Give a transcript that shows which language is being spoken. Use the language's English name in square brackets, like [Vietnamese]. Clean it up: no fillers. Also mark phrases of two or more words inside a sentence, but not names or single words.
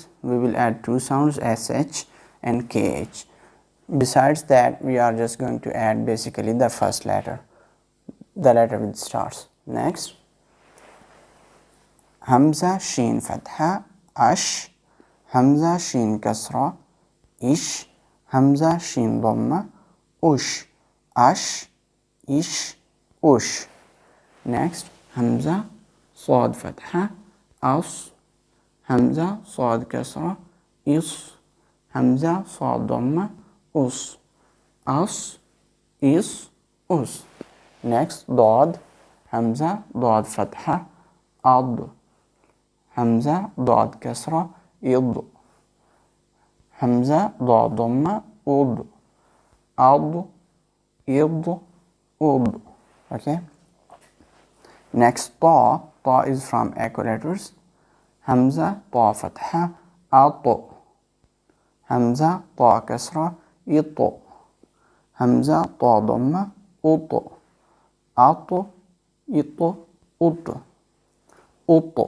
[English] We will add two sounds, SH and KH. Besides that, we are just going to add basically the first letter, the letter with stars. [Arabic] Next, همزة شين فتحة أَش، همزة شين كسرة إِش، همزة شين ضمة أُش، أَش، إِش، أُش. Next, Hamza صاد فتحة أص, Hamza صاد كسرة إص, Hamza صاد ضمة أص, أص, إص, أص. Next, ضاد, Hamza ضاد فتحة أض, Hamza ضاد كسرة إض, Hamza ضاد ضمة أض, أض, إض, أض. [English] Okay. Next, ta is from echo letters. [Arabic] همزة تاء فتحة أَت، همزة تاء كسرة إِت، همزة تاء ضمة أُت، أَت، إِت، أُت، أُت.